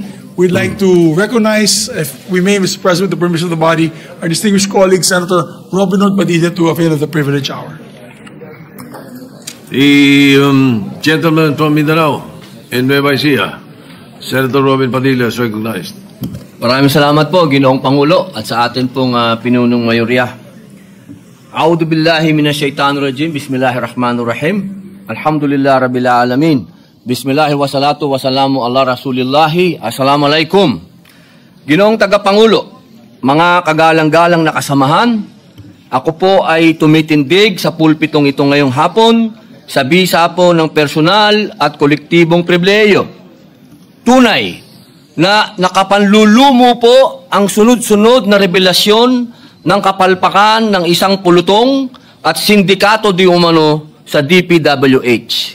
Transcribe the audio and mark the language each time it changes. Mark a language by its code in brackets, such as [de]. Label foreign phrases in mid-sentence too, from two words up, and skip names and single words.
[en] We'd like to recognize, if we may, Mr. President, with the permission of the body, our distinguished colleague, Senator Robin Hood Padilla, to avail of the privilege hour. The gentleman from Mindanao and Nueva Ecija, Senator Robin Padilla, is recognized. [tl] Maraming salamat po, Ginoong Pangulo, at sa atin pong pinunong mayorya. [ar] أعوذ بالله من الشيطان الرجيم بسم الله الرحمن الرحيم الحمد لله رب العالمين. بسم الله و الصلاة و السلام على رسول الله. Assalamualaikum. [tl] Ginoong Tagapangulo, mga kagalang-galang na kasamahan, ako po ay tumitindig sa pulpitong ito ngayong hapon sa bisa po ng personal at kolektibong pribileyo. Tunay na nakapanlulumo po ang sunod-sunod na revelasyon ng kapalpakan ng isang pulutong at sindikato di umano sa DPWH.